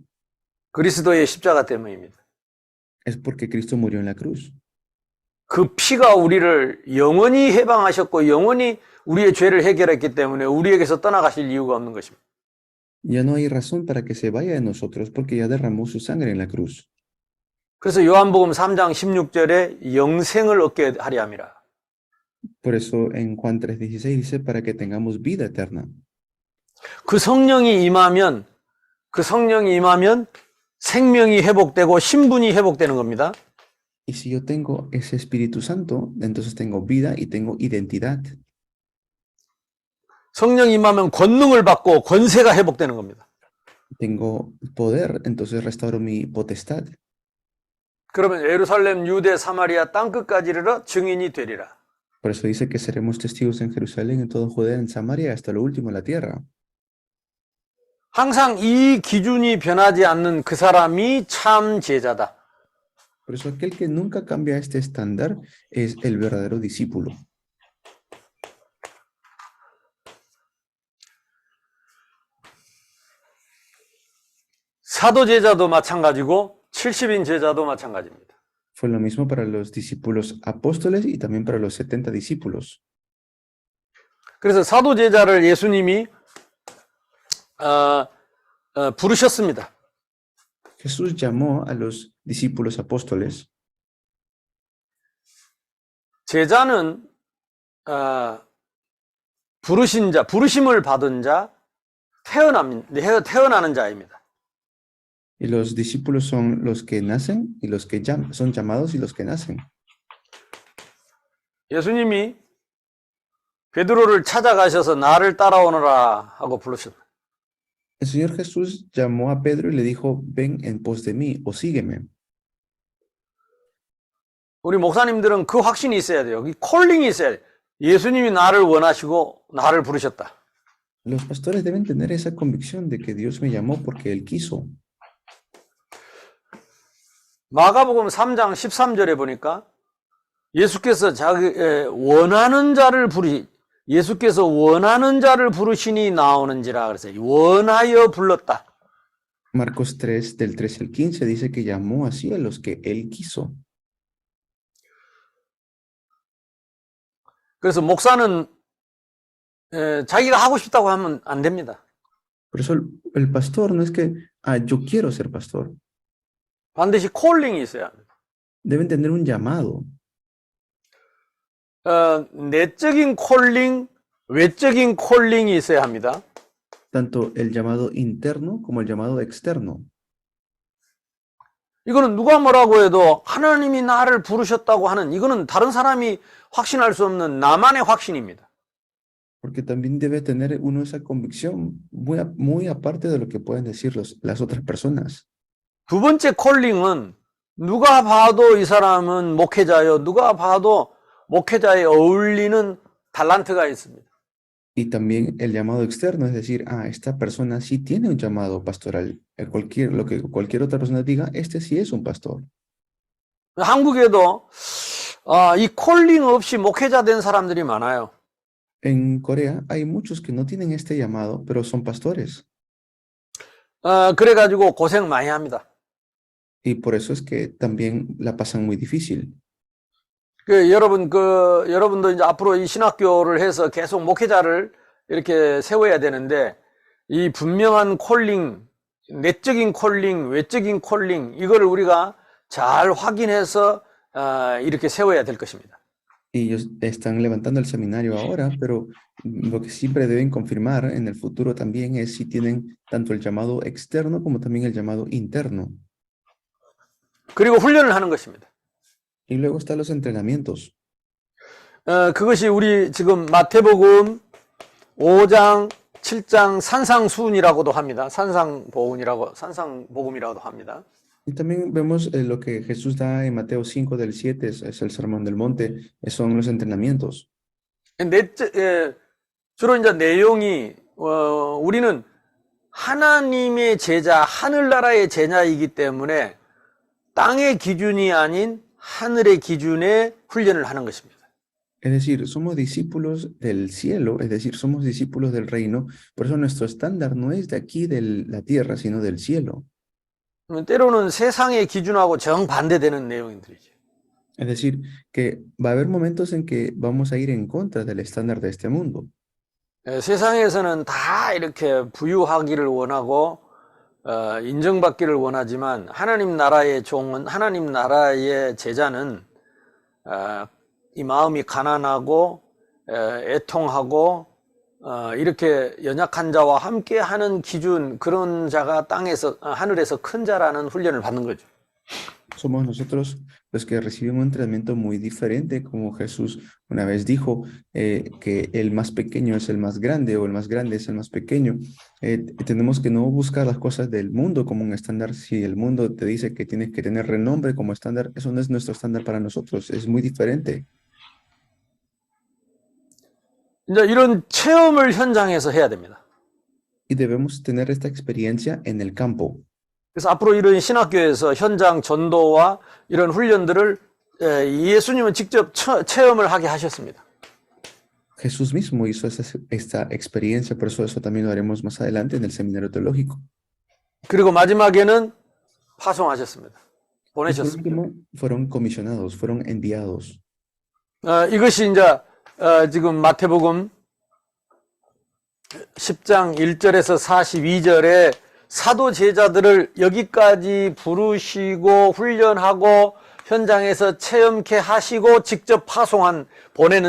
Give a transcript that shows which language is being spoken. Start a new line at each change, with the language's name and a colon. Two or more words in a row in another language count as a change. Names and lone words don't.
Korean: 그리스도의 십자가 때문입니다.
Spanish: Es porque Cristo murió en la cruz.
Korean: 그 피가 우리를 영원히 해방하셨고 영원히 우리의 죄를 해결했기 때문에 우리에게서 떠나가실 이유가 없는 것입니다.
Spanish: Ya no hay razón para que se vaya de nosotros porque ya derramó su sangre en la cruz.
Korean: 그래서 요한복음 3장 16절에 영생을 얻게 하려 함이라.
Spanish: Por eso en Juan 3:16 dice para que tengamos vida eterna.
Korean: 그 성령이 임하면 생명이 회복되고 신분이 회복되는 겁니다.
Spanish: Y si yo tengo ese Espíritu Santo, entonces tengo vida y tengo identidad.
Korean: 성령이 임하면 권능을 받고 권세가 회복되는 겁니다.
Spanish: Tengo poder, entonces restauro mi potestad.
Korean: 그러면 예루살렘, 유대, 사마리아 땅끝까지 이르러 증인이 되리라.
Spanish: Por eso dice que seremos testigos en Jerusalén, en toda Judea, en Samaria, hasta lo último en la tierra.
Korean: 항상 이 기준이 변하지 않는 그 사람이 참 제자다.
Spanish: Por eso aquel que nunca cambia este estándar es el verdadero discípulo.
Korean: 사도 제자도 마찬가지고 70인 제자도 마찬가지입니다.
Spanish: Fue lo mismo para los discípulos apóstoles y también para los 70 discípulos.
Korean: 그래서 사도 제자를 예수님이 부르셨습니다.
Spanish: Jesús llamó a los discípulos apóstoles.
Korean: 제자는 부르신 자, 부르심을 받은 자, 태어나는 자입니다.
Spanish: Y los discípulos son los que nacen y los que son llamados y los que nacen.
Korean: 예수님이 베드로를 찾아가셔서 나를 따라오너라 하고 부르셨다.
Spanish: El Señor Jesús llamó a Pedro y le dijo, ven en pos de mí o sígueme.
Korean: 우리 목사님들은 그 확신이 있어야 돼요. 이 콜링이 있어야 돼요. 예수님이 나를 원하시고 나를 부르셨다.
Spanish: Los pastores deben tener esa convicción de que Dios me llamó porque Él quiso.
Korean: 마가복음 3장 13절에 보니까 예수께서 예수께서 원하는 자를 부르시니 나오는지라 그랬어요. 원하여 불렀다.
Spanish: Marcos 3, del 13 al 15, dice que llamó así a los que Él quiso.
Korean: 그래서 목사는 자기가 하고 싶다고 하면 안 됩니다.
Spanish: Por eso el pastor no es que, yo quiero ser pastor.
Korean: 반드시 콜링이 있어야 합니다.
Spanish: Deben tener un llamado.
Korean: 내적인 콜링, 외적인 콜링이 있어야 합니다.
Spanish: Tanto el llamado interno como el llamado externo.
Korean: 이거는 누가 뭐라고 해도 하나님이 나를 부르셨다고 하는, 이거는 다른 사람이 확신할 수 없는 나만의 확신입니다.
Spanish: Porque también debe tener uno esa convicción muy aparte de lo que pueden decir las otras personas.
Korean: 두 번째 콜링은 누가 봐도 이 사람은 목회자요, 누가 봐도 목회자에 어울리는 달란트가 있습니다.
Spanish: Y también el llamado externo, es decir, esta persona sí tiene un llamado pastoral. Lo que cualquier otra persona diga, este sí es un pastor.
Korean: 한국에도 이 콜링 없이 목회자 된 사람들이 많아요.
Spanish: En Corea hay muchos que no tienen este llamado, pero son pastores.
Korean: 그래가지고 고생 많이 합니다.
Spanish: Y por eso es que también la pasan muy difícil.
Korean: 여러분도 이제 앞으로 이 신학교를 해서 계속 목회자를 이렇게 세워야 되는데, 이 분명한 콜링, 내적인 콜링, 외적인 콜링, 이거를 우리가 잘 확인해서 이렇게 세워야 될 것입니다.
Spanish: Y ellos están levantando el seminario ahora, pero lo que siempre deben confirmar en el futuro también es si tienen tanto el llamado externo como también el llamado interno.
Korean: 그리고 훈련을 하는 것입니다.
Spanish: Y luego están los entrenamientos.
Korean: 그것이 우리 지금 마태복음 5장, 7장 산상수훈이라고도 합니다. 산상복음이라고도 합니다.
Spanish: Y también vemos lo que Jesús da en Mateo 5 del 7, es el Sermón del Monte, son los entrenamientos.
Korean: 주로 이제 내용이 우리는 하나님의 제자, 하늘나라의 제자이기 때문에 땅의 기준이 아닌 하늘의 기준에 훈련을 하는 것입니다.
Spanish: Es decir, somos discípulos del cielo, es decir, somos discípulos del reino, por eso nuestro estándar no es de aquí de la tierra, sino del cielo.
Korean: 때로는 세상의 기준하고 정반대되는 내용들이죠.
Spanish: Es decir, que va a haber momentos en que vamos a ir en contra del estándar de este mundo.
Korean: 세상에서는 다 이렇게 부유하기를 원하고 인정받기를 원하지만 하나님 나라의 종은, 하나님 나라의 제자는 이 마음이 가난하고 애통하고 이렇게 연약한 자와 함께 하는 기준, 그런 자가 하늘에서 큰 자라는 훈련을 받는 거죠.
Spanish: Somos nosotros los que recibimos un entrenamiento muy diferente, como Jesús una vez dijo que el más pequeño es el más grande o el más grande es el más pequeño. Tenemos que no buscar las cosas del mundo como un estándar. Si el mundo te dice que tienes que tener renombre como estándar, eso no es nuestro estándar para nosotros, es muy diferente.
Korean: 이제 이런 체험을 현장에서 해야 됩니다.
Spanish: Y debemos tener esta experiencia en el campo.
Korean: 그래서 앞으로 이런 신학교에서 현장 전도와 이런 훈련들을 예수님은 직접 체험을 하게 하셨습니다.
Spanish: Jesús mismo hizo esta experiencia, por eso también lo haremos más adelante en el seminario teológico.
Korean: 그리고 마지막에는 파송하셨습니다.
Spanish: Y por
Korean: 보내셨습니다.
Spanish: último, fueron comisionados, fueron enviados.
Korean: 이것이 이제 지금 마태복음 10장 1절에서 42절에 사도 제자들을 여기까지 부르시고 훈련하고 현장에서 체험케 하시고 직접 보내는 내용입니다.